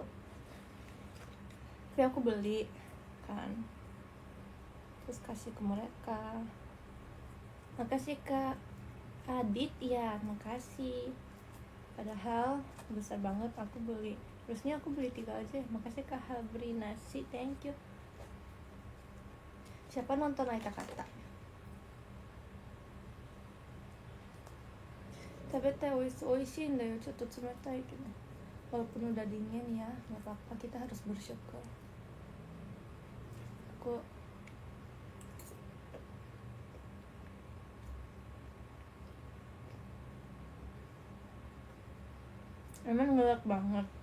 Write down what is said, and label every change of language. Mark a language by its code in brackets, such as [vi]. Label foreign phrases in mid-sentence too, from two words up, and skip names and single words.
[id] Tapi aku beli kan, terus kasih ke mereka. Makasih Kak Adit ya, makasih. Padahal besar banget aku beli. Terusnya aku beli 3 aja. Makasih Kak Habri Nasi, [en] thank you. [id] Siapa nonton Aita Kata? [ja] 食べておいしいんだよ. ちょっと冷たいけど [id] walaupun udah dingin ya, nggak apa-apa, kita harus bersyukur. Aku emang ngelak banget.